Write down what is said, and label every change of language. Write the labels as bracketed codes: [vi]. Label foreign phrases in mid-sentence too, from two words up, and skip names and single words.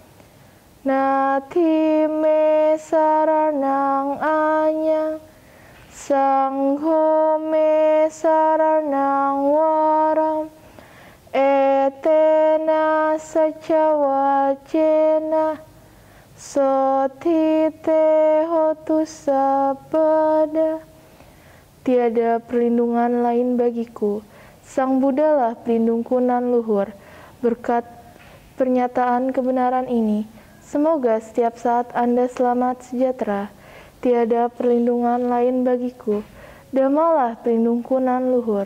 [pi] Natime Saranang Anyang Sangho Me Saranang Waram Etena Saca Wajena Sotite Hotu Sabada. [id] Tiada perlindungan lain bagiku. Sang Buddha lah pelindungku nan luhur. Berkat pernyataan kebenaran ini, semoga setiap saat Anda selamat sejahtera. Tiada perlindungan lain bagiku. Dhammalah pelindungku nan luhur.